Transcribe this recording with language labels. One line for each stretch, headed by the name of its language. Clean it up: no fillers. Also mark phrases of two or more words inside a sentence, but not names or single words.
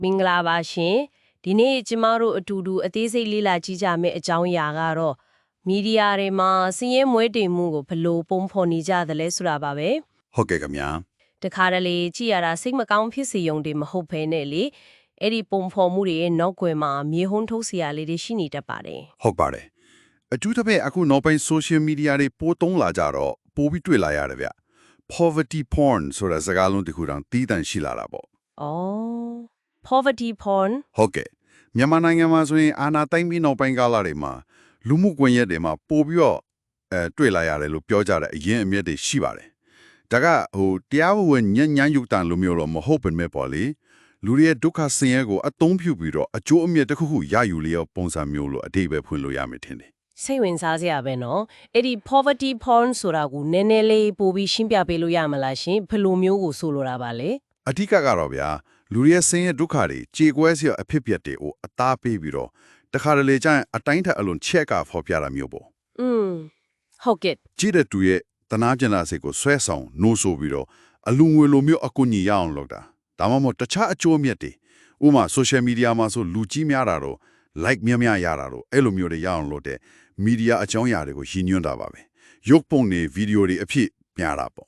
Burmese: မင်္ဂလာပါရှင်ဒီနေ့ကျမတို့အတူတူအသေးစိတ်လေ့လာကြည့်ကြမယ့်အကြောင်းအရာကတော့မီဒီယာတွေမှာစီးရဲမွဲတေမှုကိုဘယ်လိုပုံဖော်နေကြသလဲဆိုတာပါပဲ ဟုတ်ကဲ့ခင်ဗျာ တခါတလေကြည့်ရတာစိတ်မကောင်းဖြစ်စေရုံတွေမဟုတ်ဘဲနဲ့လေအဲ့ဒီပုံဖော်မှုတွေရဲ့နောက်ွယ်မှာမြေဟုံးထုတ်စရာလေးတွေရှိနေတတ်ပါတယ် ဟုတ်ပါတယ်အထူးသဖြင့်အခုနောက်ပိုင်း
English: social media
Burmese: တွေပိုသုံးလာကြတော့ပိုပြီးတွေ့လာရတယ်ဗျ
English: poverty porn
Burmese: ဆိုတာစကားလုံးတစ်ခုတောင်တီးတန့်ရှိလာတာပေါ့
English: ။အော် poverty porn
Burmese: ဟုတ်ကဲ့မြန်မာနိုင်ငံမှာဆိုရင်အာဏာသိမ်းပြီးနောက်ပိုင်းကာလတွေမှာလူမှုကွန်ရက်တွေမှာပိုပြီးတော့တွေ့လာရတယ်လို့ပြောကြတဲ့အရင်အမြစ်တွေရှိပါတယ်ဒါကတရားဝင်ညဉ့်ညမ်းယုတ်တန်လိုမျိုးတော့မဟုတ်ပင်မဲ့ပေါ့လေလူတွေရဲ့ဒုက္ခဆင်းရဲကိုအသုံးပြုပြီးတော့အကျိုးအမြတ်တစ်ခုခုရယူလျက်ပုံစံမျိုးလို့အတိတ်ပဲဖွင့်လို့ရမယ်ထင်တယ် စိတ်ဝင်စားစရာပဲနော်အဲ့ဒီ
English: poverty porn
Burmese: ဆိုတာကိုနည်းနည်းလေးပိုပြီးရှင်းပြပေးလို့ရမလားရှင်ဘယ်လိုမျိုးကိုဆိုလိုတာပါလဲ အဓိကကတော့ဗျာလူတွေရဲ့ဆင်းရဲဒုက္ခတွေကြေကွဲစရာအဖြစ်ပြက်တွေကိုအသားပေးပြီးတော့တခါတလေကျရင်အတိုင်းထက်အလွန်ချက်ကဖော်ပြတာမျိုးပေါ့ ဟုတ်ကဲ့ ကြည့်တဲ့သူရဲ့တနာကျင်လာစိတ်ကိုဆွဲဆောင်နိုးဆိုပြီးတော့အလူငွေလိုမျိုးအကူအညီရအောင်လုပ်တာဒါမှမဟုတ်တခြားအကျိုးအမြတ်တွေဥပမာ
English: social media
Burmese: မှာဆိုလူကြီးများတာတော့ like များများရတာတော့အဲ့လိုမျိုးတွေရအောင်လုပ်တဲ့ media အကြောင်းအရာတွေကိုရည်ညွှန်းတာပါပဲရုပ်ပုံတွေဗီဒီယိုတွေအဖြစ်ပြတာပေါ့